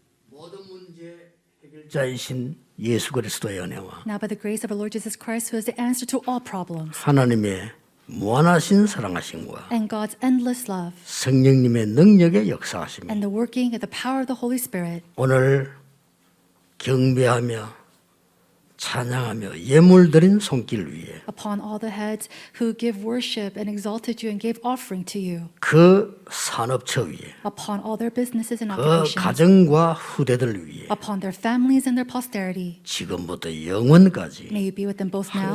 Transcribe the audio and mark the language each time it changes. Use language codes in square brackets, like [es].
[ko] 모든 문제 해결자이신 예수 그리스도의 은혜와 [en] Now by the grace of our Lord Jesus Christ, who is the answer to all problems, [ko] 하나님의 무한하신 사랑하심과 [en] and God's endless love, [ko] 성령님의 능력의 역사하심 [en] and the working of the power of the Holy Spirit, [ko] 오늘 경배하며 찬양하며 예물 드린 손길 위에 [en] upon all the heads who give worship and exalted you and gave offering to you, [ko] 그 산업처 위에 [en] upon all their businesses and 그 occupations, [ko] 가정과 후대들 위에 [en] upon their families and their posterity. [ko] 지금부터 영원까지 [en] May you be with them both now